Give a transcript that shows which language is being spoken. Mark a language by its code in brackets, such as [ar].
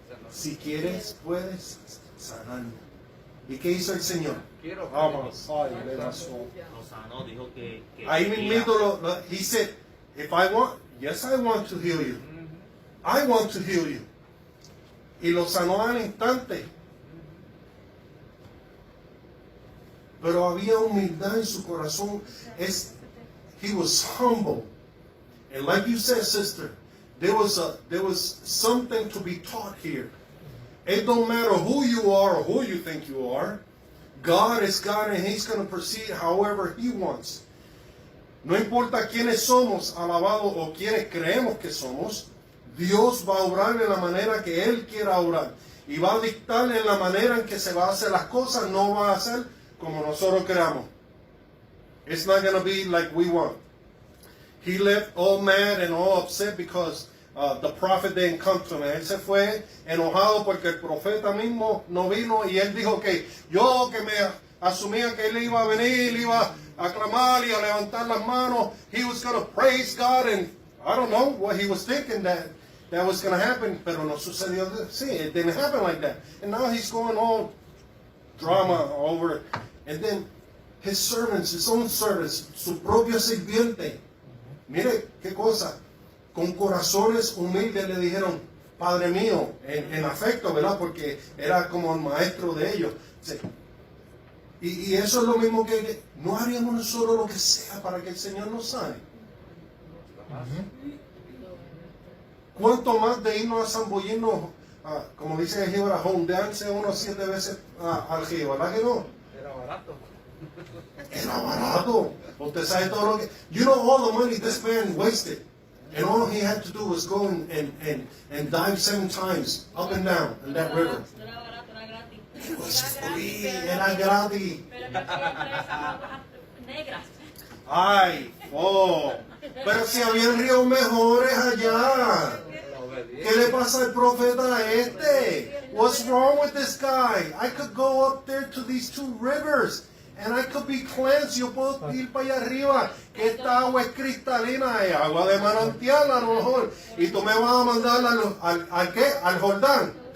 [es] Si quieres, puedes sanar. si quieres puedes sanarme. ¿Y qué hizo el Señor? Quiero. Vamos, ay, le pasó. Lo sanó, dijo que Ahí mismo [en] he said, if I want, yes I want to heal you. I want to heal you. [es] Y lo sanó al instante. Pero había humildad en su corazón. [en] He was humble. And like you said, sister, there was something to be taught here. It don't matter who you are or who you think you are. God is God and He's going to proceed however He wants. [es] No importa quiénes somos, alabados, o quiénes creemos que somos, Dios va a obrar en la manera que Él quiera obrar. Y va a dictar en la manera en que se va a hacer las cosas, no va a ser como nosotros queramos. [en] It's not going to be like we want. He left all mad and all upset because the prophet didn't come to him. [es] Él se fue enojado porque el profeta mismo no vino y él dijo que yo que me asumía que él iba a venir, iba a clamar y a levantar las manos, [en] he was going to praise God, and I don't know what he was thinking that was going to happen, [es] pero no sucedió así. [en] It didn't happen like that. And now he's going all drama over it. And then his servants, his own servants, [es] su propio sirviente, mire qué cosa, con corazones humildes le dijeron, Padre mío, en afecto, ¿verdad? Porque era como el maestro de ellos. Y eso es lo mismo que no haríamos nosotros lo que sea para que el Señor nos sane. ¿Cuánto más de irnos a zambullirnos, como dice el Jíbara, hondearse unos 7 veces al río, ¿verdad que no? Era barato. Era barato. Usted sabe todo lo que... [en] You know all the money this man wasted. And all he had to do was go and dive 7 times up and down in that river. [es] Era barato, era gratis. [en] It was free, [es] era gratis. Pero que siempre esas aguas negras. Ay, oh. Pero si había ríos mejores allá. ¿Qué le pasa al profeta este? [en] What's wrong with this guy? I could go up there to these 2 rivers and I could be cleansed. [es] Yo puedo ir para allá arriba, que esta agua es cristalina, es agua de manantial a lo mejor. Y tú me vas a mandar ¿al qué? Al Jordán.